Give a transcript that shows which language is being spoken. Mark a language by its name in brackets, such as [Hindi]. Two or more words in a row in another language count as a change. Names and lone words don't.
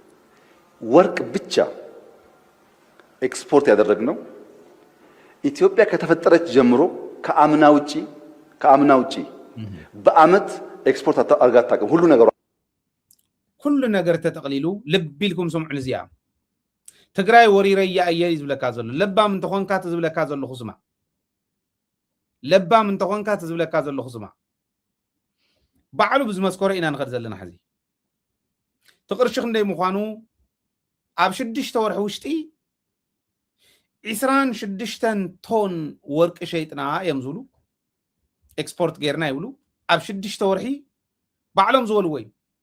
[Amharic] ውስጥ ወርቅ ብቻ ኤክስፖርት ያደረግነው ኢትዮጵያ ከተፈጠረች ጀምሮ ከአምና ውጪ በአመት ኤክስፖርት አድርጋ አታውቅም። [Tigrinya] ሁሉ ነገር ተጠቅሊሉ ልብ ኢልኩም ስምዑ እዚኣ ትግራይ ወሪረያ እየ ዝብለካ ዘሎ ለባም እንተኾንካ ትዝብለካ ዘለኹ ስማ ለባም እንተኾንካ ትዝብለካ ዘለኹ ስማ ባዕሉ ብዝመስኮረ ኢና ንኸድ ዘለና ሕዚ ትቅርሺ ክንደይ ምዃኑ ኣብ 6 ወርሒ ውሽጢ 26 ቶን ወርቂ ሸይጥና እዮም ዝብሉ ኤክስፖርት ጌርና ይብሉ ኣብ 6 ወርሒ ባዕሎም ዝበልዎ እዩ